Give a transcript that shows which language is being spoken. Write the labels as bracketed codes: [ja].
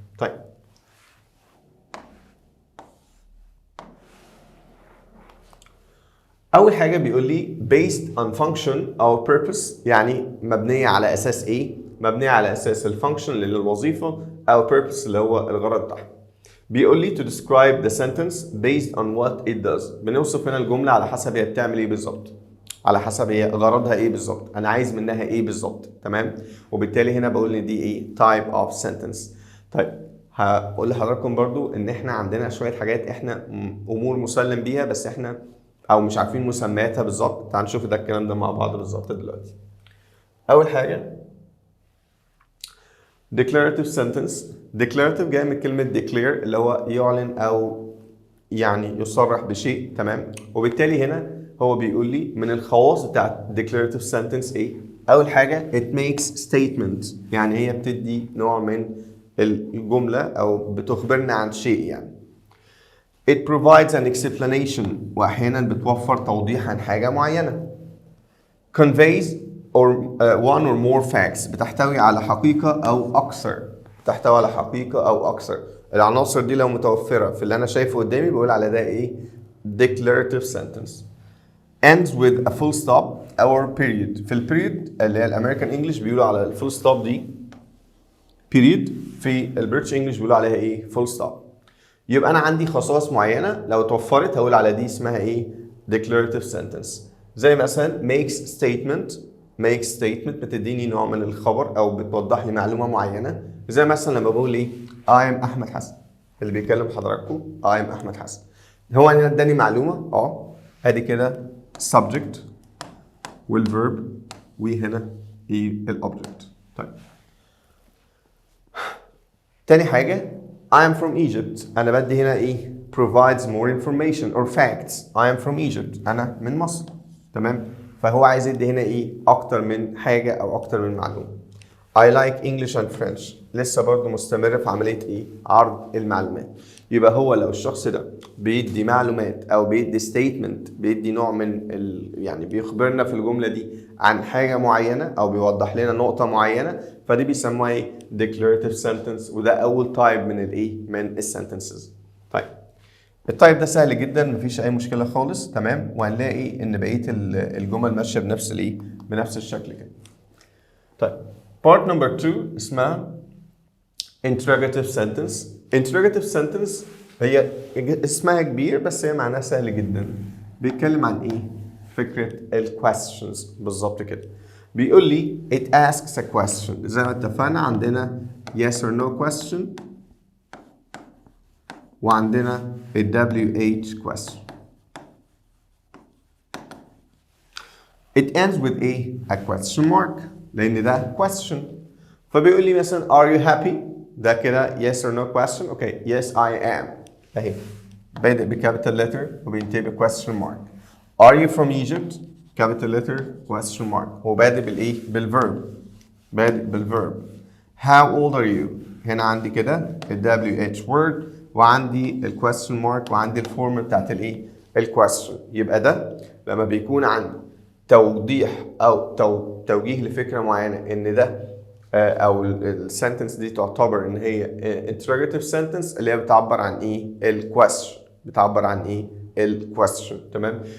[ar] طيب اول حاجه بيقول لي based on function او purpose، يعني مبنيه على اساس ايه؟ مبنيه على اساس الفانكشن اللي هي الوظيفه، او purpose اللي هو الغرض بتاعها. [en] بيقول لي to describe the sentence based on what it does. [ar] بنوصف هنا الجملة على حسب هي بتعمل ايه بالظبط، على حسب هي غرضها ايه بالظبط، انا عايز منها ايه بالظبط. تمام. وبالتالي هنا بقول ان دي ايه type of sentence. طيب هقول لحضراتكم برضو ان احنا عندنا شوية حاجات احنا امور مسلم بيها بس احنا او مش عارفين مسمياتها بالظبط. تعال نشوف ده الكلام ده مع بعض بالظبط دلوقتي. اول حاجة declarative sentence. declarative جاي من كلمة declare اللي هو يعلن أو يعني يصرح بشيء. تمام. وبالتالي هنا هو بيقول لي من الخواص بتاعت declarative sentence إيه؟ أول حاجة it makes statement، يعني هي بتدي نوع من الجملة أو بتخبرنا عن شيء يعني. it provides an explanation، وأحيانا بتوفر توضيح عن حاجة معينة. [en] conveys or one or more facts، بتحتوي على حقيقة أو أكثر. [ar] بتحتوي على حقيقة أو أكثر. العناصر دي لو متوفرة في اللي أنا شايفه قدامي بقول على ده إيه؟ declarative sentence. ends with a full stop or period. في البيريود اللي هي الأمريكان إنجلش بيقولوا على الفول ستوب دي period، في البريتش إنجلش بيقولوا عليها إيه؟ full stop. يبقى أنا عندي خصائص معينة لو توفرت هقول على دي اسمها إيه؟ declarative sentence. زي مثلا makes statement بتديني نوع من الخبر او بتوضح لي معلومه معينه. زي مثلا لما بقول ايه I am احمد حسن، اللي بيكلم حضراتكم I am احمد حسن، هو هنا اداني معلومه ادي كده subject والverb وهنا ايه الاوبجكت. طيب تاني حاجه I am from Egypt، انا بدي هنا ايه provides more information or facts. [en] I am from Egypt، انا من مصر. [ar] تمام. فهو عايز يدي هنا ايه اكتر من حاجه او اكتر من معلومه. I like English and French، لسه برضه مستمر في عمليه ايه عرض المعلومات. يبقى هو لو الشخص ده بيدي معلومات او بيدي statement، بيدي نوع من يعني بيخبرنا في الجمله دي عن حاجه معينه او بيوضح لنا نقطه معينه، فدي بيسموها ايه declarative sentence. وده اول تايب من الايه من السنتنسز. طيب التايب ده سهل جدا مفيش اي مشكله خالص. تمام. وهنلاقي ان بقيه الجمل ماشيه بنفس الايه بنفس الشكل كده. طيب part number 2 اسمها interrogative sentence. interrogative sentence هي اسمها كبير بس هي معناها سهل جدا. بيتكلم عن ايه فكره الquestions بالظبط كده. [en] بيقول لي it asks a question. زي ما اتفقنا عندنا yes or no question وعندنا ال WH question. It ends with a question mark لأن ده question. فبيقول لي مثلا are you happy؟ ده كده yes or no question. Okay yes I am اهي بادئ بكابيتال letter وبينتهي بquestion mark. Are you from Egypt؟ capital letter question mark. [ar] هو بادئ بالايه؟ بالverb. بادئ بالverb. How old are you؟ هنا عندي كده ال WH word وعندي الكويستشن مارك وعندي الفورم بتاعت الايه الكويستشن. يبقى ده لما بيكون عندي توضيح او توجيه لفكره معينه ان ده او السنتنس دي تعتبر ان هي interrogative sentence اللي هي بتعبر عن ايه الكويستشن، بتعبر عن ايه الكويستشن. تمام.